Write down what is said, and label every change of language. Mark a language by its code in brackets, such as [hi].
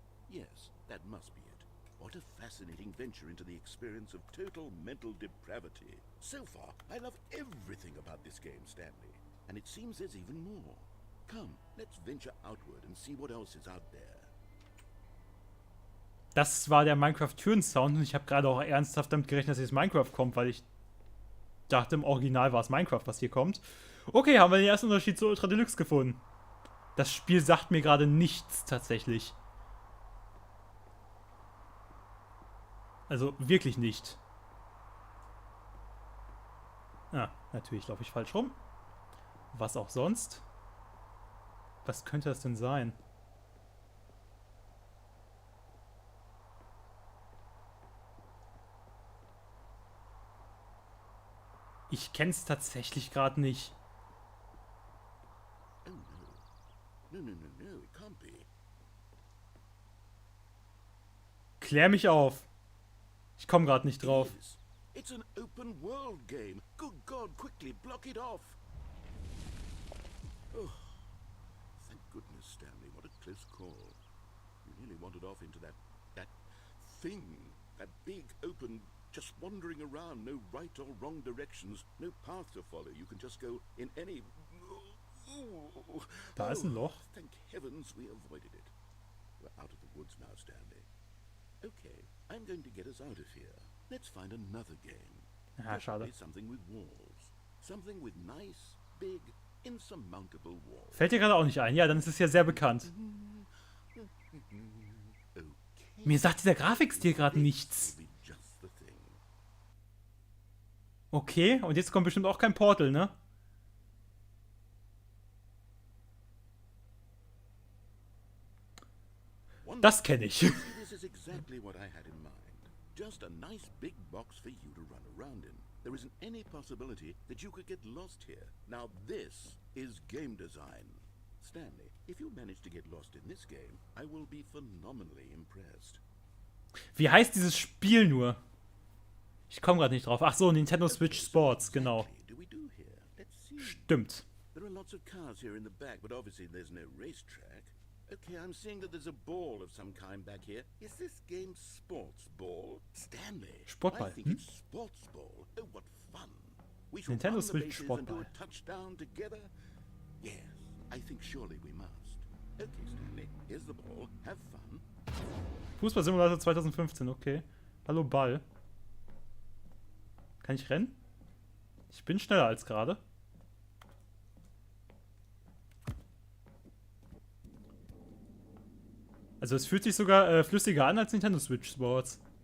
[en] Yes, that must be it. What a fascinating venture into the experience of total mental depravity. So far, I love everything about this game, Stanley. And it seems there's even more. Come, let's venture outward and see what else is out there. [de] Das war der Minecraft-Türen-Sound und ich habe gerade auch ernsthaft damit gerechnet, dass jetzt Minecraft kommt, weil ich dachte, im Original war es Minecraft, was hier kommt. Okay, haben wir den ersten Unterschied zu Ultra Deluxe gefunden. Das Spiel sagt mir gerade nichts tatsächlich. Also wirklich nicht. Ah, natürlich laufe ich falsch rum. Was auch sonst. Was könnte das denn sein? Ich kenn's tatsächlich gerade nicht. [en] Oh no. No, it can't be. [de] Klär mich auf. Ich komme gerade nicht drauf. [en] It is. It's an open world game. Good God, quickly block it off. Oh, thank goodness, Stanley. What a close call. You nearly wandered off into that thing, that big open, just wandering around, no right or wrong directions, no path to follow. You can just go in any. [de] Da ist ein Loch. [en] Thank heavens we avoided it. We're out of the woods now, Stanley. Okay, I'm going to get us out of here. Let's find another game. [de] Ah, schade. [en] Play something with walls. Something with nice, big, insurmountable walls. [de] Fällt dir gerade auch nicht ein. Ja, dann ist es ja sehr bekannt. Okay. Mir sagt dieser Grafikstil gerade nichts. [en] Will be just the thing. [de] Okay, und jetzt kommt bestimmt auch kein Portal, ne? Das kenne ich. [en] This is exactly what I had in mind. Just a nice big box for you to run around in. There isn't any possibility that you could get lost here. Now this is game design. Stanley, if you manage to get lost in this game, I will be phenomenally impressed. [de] Wie heißt dieses Spiel nur? Ich komme gerade nicht drauf. Ach so, Nintendo Switch Sports, genau. [en] Do we do here? Let's see. [de] Stimmt. [en] There are lots of cars here in the back, but obviously there's no racetrack. Okay, I'm seeing that there's a ball of some kind back here. Is this game sports ball? Stanley, [de] Sportball, [en] I think it's sports ball. Oh, what fun. We shall [de] Nintendo [en] run the [de] Switch [en] bases and do [de] Sportball. [en] a touchdown together? Yes, I think surely we must. Okay, Stanley, here's the ball. Have fun. [de] Fußball-Simulator 2015, okay. Hallo Ball. Kann ich rennen? Ich bin schneller als gerade. Also es fühlt sich sogar flüssiger an als Nintendo Switch Sports.